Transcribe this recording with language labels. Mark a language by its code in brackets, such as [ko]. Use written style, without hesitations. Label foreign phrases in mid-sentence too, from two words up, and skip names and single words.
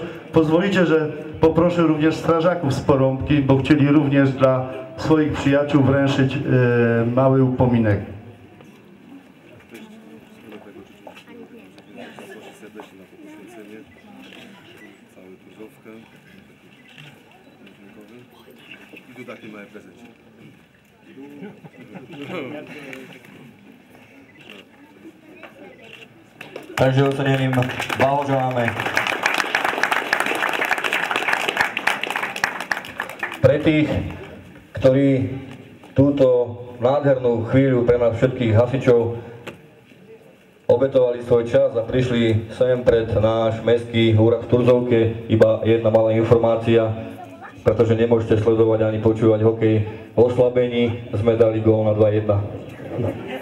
[pl] Pozwolicie, że poproszę również strażaków z Porąbki, bo chcieli również dla swoich przyjaciół wręczyć mały upominek. Serdecznie na to poświęcenie, całą Turzówkę i tu taki mały prezencik. [cs] Takže oceněným blahoželáme. [sk] Pre tých, ktorí túto nádhernú chvíľu pre nás všetkých hasičov obetovali svoj čas a prišli sem pred náš mestský úrad v Turzovke, iba jedna malá informácia, pretože nemôžete sledovať ani počúvať hokej v oslabení, sme dali gól na 2-1.